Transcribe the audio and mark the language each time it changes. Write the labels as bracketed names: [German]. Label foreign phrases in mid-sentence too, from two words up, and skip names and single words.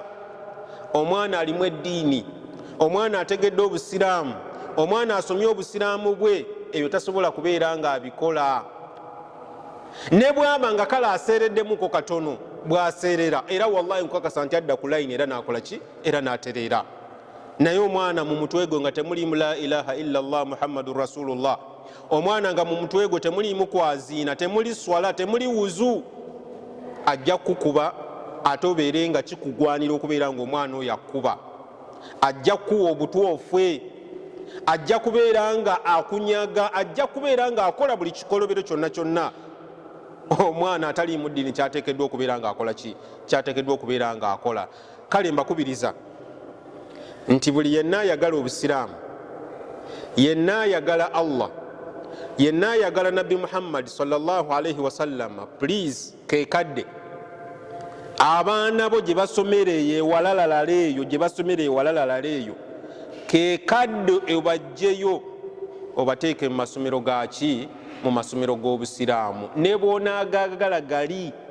[Ganda] Omwana alimu eddiini, omwana ategedde obusiraamu, omwana asomye obusiraamu bwe, ebyo tasobola kubeera ng'abikola. Ne bwaba nga kale aseereddemuko katono, bw'aseerera era wallahi nkukakasa nti adda ku layini era n'akola ki, era n'atereera. Naye omwana mu mutwe gwe nga temulimu [Arabic] لا إله إلا الله محمد رسول الله, [Ganda] omwana nga mu mutwe gwe temulimu kwaziina, temuli swala, temuli wuzu, ajja kukuba ate obeere nga kikugwanira okubeera ng'omwana oyo akuba. Ajja kuwa obutwofwe, ajja kubeera nga akunyaga, ajja kubeera nga akola buli kikolobero kyonna kyonna omwana atali mu ddiini kyateekeddwa okubeera ng'akola ki, kyateekeddwa okubeera ng'akola. Kale mbakubiriza nti buli yenna ayagala obusiraamu, yenna ayagala Allah, yenna ayagala Nabbi Muhammad [Arabic] صلى الله عليه وسلم, [Ganda] please kekadde abaana bo gye basomereye ewalalalala eyo, gye basomereye ewalalalala eyo, kekadde obajjeyo obateeke mu masomero gaki mu masomero g'obusiraamu ne bw'onaagagala gali.